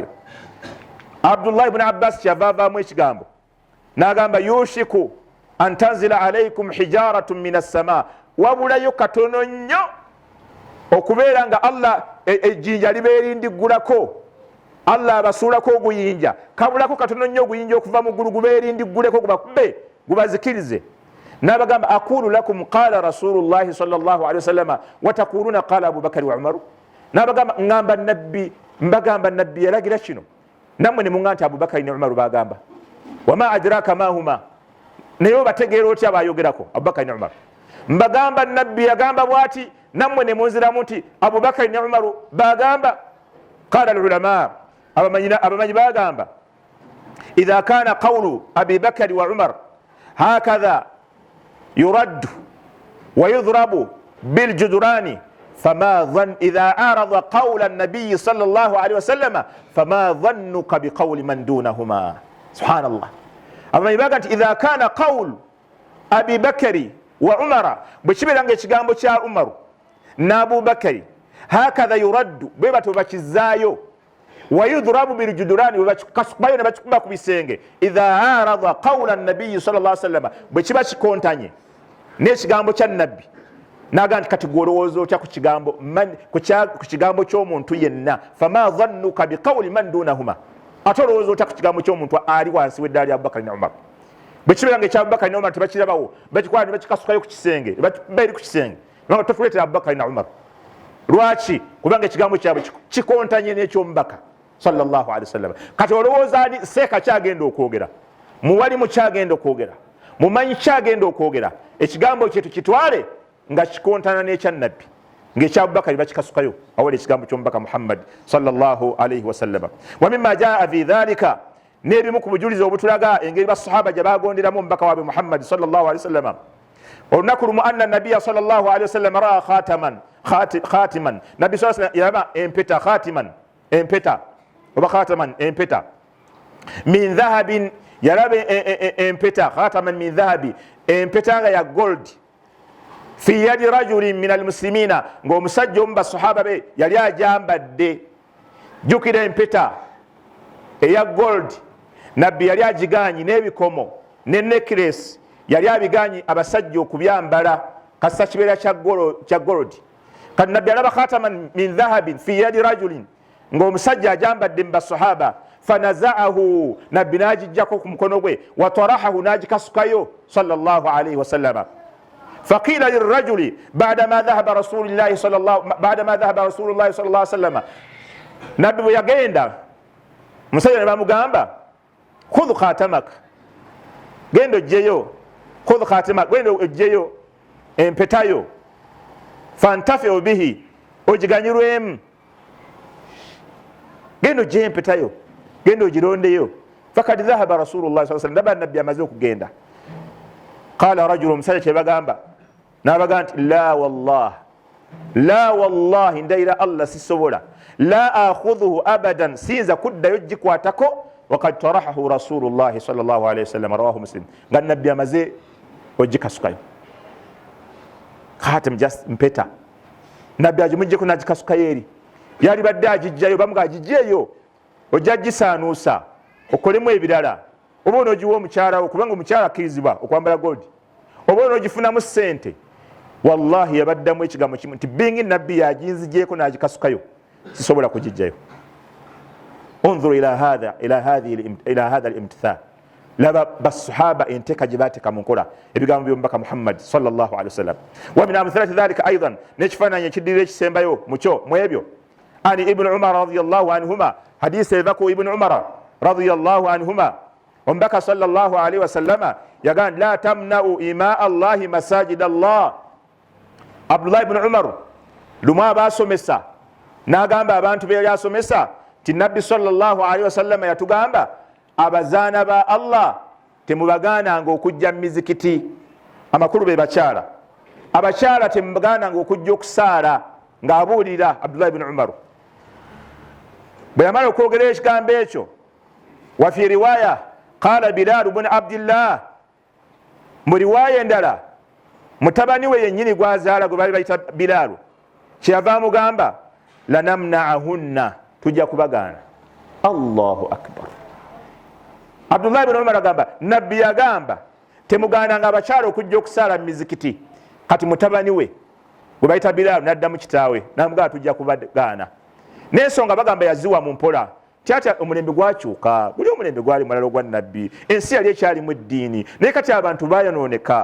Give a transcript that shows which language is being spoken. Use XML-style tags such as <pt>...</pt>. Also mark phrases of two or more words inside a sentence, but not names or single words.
<ar>Abdullah ibn Abbas</ar> <lg>kyava avaamu ekigambo, n'agamba</lg> <ar>يوشك أن تنزل عليكم حجارة من السماء,</ar> <lg>wabulayo katono nnyo okubeera nga Allah ejjinja libeerindiggulako, Allah abasuulako oguyinja, kabulako katono nnyo oguyinja okuva mu ggulu gubeerindigguleko, gubakube gubazikirize.</lg> <ar>N'abagamba أقول لكم قال رسول الله صلى الله عليه وسلم وتقولون قال أبو بكر وعمر.</ar> <lg>N'abagamba mbagamba nabbi yalagira kino, nammwe ne muŋŋamba nti Abubakari ne Umaru bagamba.</lg> <ar>وما أدراك ما هما,</ar> <lg>naye obategeera otya bayogerako Abubakari ne Umaru? Mbagamba nabbi yagamba bwati, nammwe ne munziramu nti Abubakari ne Umaru bagamba.</lg> <ar>قال العلماء,</ar> <lg>abamanyi bagamba</lg> <ar>إذا كان قول أبي بكر وعمر هكذا يرد ويضرب بالجدران فما ظن إذا عارض قول النبي صلى الله عليه وسلم فما ظنك بقول من دونهما. Subhanallah.</ar> <lg>Abamanyi baga nti</lg> <ar>إذا كان قول أبي بكر وعمر,</ar> <lg>bwe kibeeranga ekigambo kya Umaru na Abu Bakari,</lg> <ar>هكذا يرد,</ar> <lg>bwe batyo bakizaayo,</lg> <ar>ويضرب بالجدران,</ar> <lg>bakasukubayo ne bakikuba ku bisenge,</lg> <ar>إذا عارض قول النبي صلى الله عليه وسلم,</ar> <lg>bwe kiba kikontanye n'ekigambo kya nabbi, naga nti kati gwolowooza otya ku kigambo ky'omuntu yenna,</lg> <ar>فما ظنك بقول من دونهما,</ar> <lg>ate olowooza otya ku kigambo ky'omuntu ali wansi w'eddaala lya Abubakar ne Umar. Bwe kibeera nga ekya Abubakar ne Umar tebakirabawo, bakikola ne bakikasukayo ku kisenge, baeri ku kisenge, nga totuleetera Abubakar ne Umar. Lwaki? Kubanga ekigambo kyabwe kikontanye n'eky'omubaka</lg> <ar>صلى الله عليه وسلم.</ar> <lg>Kati olowooza ani seeka kyagenda okwogera, muwalimu kyagenda okwogera, mumanyi kyagenda okwogera, ekigambo kye tukitwale nga kikontana n'ekya nabbi, ng'ekya Abubakar bakikasukayo awali ekigambo ky'omubaka Muhammad</lg> <ar>صلى الله عليه وسلم. ومما جاء في ذلك,</ar> <lg>n'ebimu ku bujulizi obutulaga engeri basahaba gye baagonderamu omubaka waabwe Muhammad</lg> <ar>صلى الله عليه وسلم.</ar> <lg>Olunaku lumu</lg> <ar>أن النبي صلى الله عليه وسلم رأى خاتما, nabbi صلى الله عليه وسلم</ar> <lg>yalaba empeta, khatiman empeta oba khataman empeta,</lg> <ar>من ذهب,</ar> <lg>yalaba empeta</lg> <ar>خاتما من ذهب,</ar> <lg>empeta nga ya gold,</lg> <ar>في يد رجل من المسلمين,</ar> <lg>ng'omusajja omu basahaba be yali ajambadde. Jjukira empeta eya gold nabbi yali agiganyi, n'ebikomo ne necklace yali abiganyi abasajja okubyambala, kasa kibeera kya gold. Kati nabbi alaba</lg> <ar>خاتما من ذهب في يد رجل,</ar> <lg>ng'omusajja ajambadde mu basahaba, fanazaahu, nabbi n'agijjako ku mukono gwe, watarahahu, n'agikasukayo</lg> <ar>صلى الله عليه وسلم. فقيل للرجل بعدما ذهب رسول الله صلى الله عليه وسلم,</ar> <lg>nabbi bwe yagenda musajja ne bamugamba</lg> <ar>خذ خاتمك,</ar> <lg>genda ojjeyo,</lg> <ar>خذ خاتمك,</ar> <lg>genda ojjeyo empetayo,</lg> <ar>انتفع به,</ar> <lg>ogiganyirwemu, genda ojjeyo empetayo, genda ogirondeyo.</lg> <ar>فقد ذهب رسول الله صلى الله عليه وسلم,</ar> <lg>nabbi amaze okugenda.</lg> <ar>قال رجل,</ar> <lg>musajja kye bagamba n'abaga nti</lg> <ar>لا والله,</ar> <lg>ndayira Allah sisobola,</lg> <ar>لا آخذه أبدا,</ar> <lg>sinza kuddayo gikwatako,</lg> <ar>وقد طرحه رسول الله صلى الله عليه وسلم رواه مسلم,</ar> <lg>nga nabbi amaze ogikasukayo. Khatam just mpeta, nabbi agimuggyeko n'agikasukayo eri, yali badde agijjayo, bamuga agijjeeyo, ojja gisaanuusa okolemu ebirala, oba onoogiwa omukyala wo, kubanga omukyala akkirizibwa okwambala gold, oba onoogifunamu ssente. Wallahi yabaddamu ekigambo kimu nti bingi nabbi yaginzigyeko n'agikasukayo, sisobola kugijjayo.</lg> <ar>انظر إلى هذا الامتثال,</ar> <lg>laba basahaba enteeka gye baateeka mu nkola ebigambo by'omubaka Muhammad</lg> <ar>صلى الله عليه وسلم. ومن أمثلة ذلك أيضا,</ar> <lg>n'ekifaananyi ekiddirira ekisembayo mu ebyo, ani ibn Umar</lg> <ar>رضي الله عنهما,</ar> <lg>hadisi eva ku ibn Umar</lg> <ar>رضي الله عنهما,</ar> <lg>omubaka</lg> <ar>صلى الله عليه وسلم</ar> <lg>yagamba</lg> <ar>لا تمنعوا إماء الله مساجد الله.</ar> <lg>Abdullah ibn Umar lumu abaasomesa n'agamba abantu be yali asomesa ti nabbi</lg> <ar>صلى الله عليه وسلم</ar> <lg>yatugamba abazaana ba Allah temubagaananga okujja mu mizikiti, amakulu be bakyala, abakyala temubagaananga okujja okusaala, ng'abuulira Abdullah ibn Umar. Bwe yamala okwogera ekigambo ekyo,</lg> <ar>وفي رواية قال بلال بن عبد الله,</ar> <lg>mu riwaya endala mutabani we yennyini gwazaala gwe bali bayita Bilaalu, kyeyava amugamba lanamna'ahunna, tujja kubagaana.</lg> <ar>الله أكبر.</ar> <lg>Abdullah ibn Umar agamba nabbi yagamba temugaananga abakyala okujja okusaala mu mizikiti, kati mutabani we gwe bayita Bilaalu n'addamu kitaawe n'amugamba tujja kubagaana. N'ensonga bagamba yaziwa mu mpola, tyatya omulembe gwakyuka, guli omulembe gwali mulala ogwa nabbi, ensi yali ekyalimu eddiini, naye kati abantu bayonooneka.</lg>